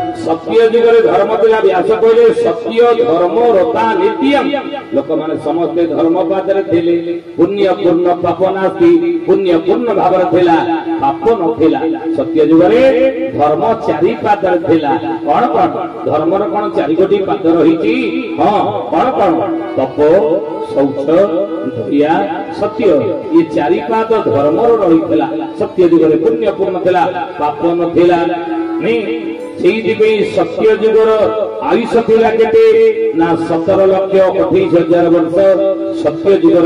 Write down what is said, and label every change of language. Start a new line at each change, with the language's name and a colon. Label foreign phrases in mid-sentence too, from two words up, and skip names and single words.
Odia: ସତ୍ୟ ଯୁଗର ଧର୍ମ ଥିଲା ବ୍ୟାସ କହିଲେ ସତ୍ୟ ଧର୍ମ ରତା ନିତ୍ୟମ ଲୋକ ମାନେ ସମସ୍ତ ଧର୍ମ ପାଦରେ ଥିଲେ ପୁଣ୍ୟ ପୂର୍ଣ୍ଣ ପାପ ନାସ୍ତି ପୁଣ୍ୟ ପୂର୍ଣ୍ଣ ଭାବର ଥିଲା ପାପ ନଥିଲା ସତ୍ୟ ଯୁଗରେ ଧର୍ମ ଚାରି ପାଦରେ ଥିଲା କେଉଁ କେଉଁ ଧର୍ମ ର କେଉଁ ଚାରି ଗୋଟି ପାଦ ରହିଛି ହଁ କେଉଁ କେଉଁ ତପ ଶୌଚ ଦୟା ସତ୍ୟ ଏ ଚାରି ପାଦ ଧର୍ମ ର ରହିଥିଲା ସତ୍ୟ ଯୁଗରେ ପୁଣ୍ୟ ପୂର୍ଣ୍ଣ ଥିଲା ପାପ ନଥିଲା ନାହିଁ ସତ୍ୟ ଯୁଗର ଆୟୁଷ ଥିଲା କେତେ ନା 17,28,000 ବର୍ଷ ସତ୍ୟ ଯୁଗର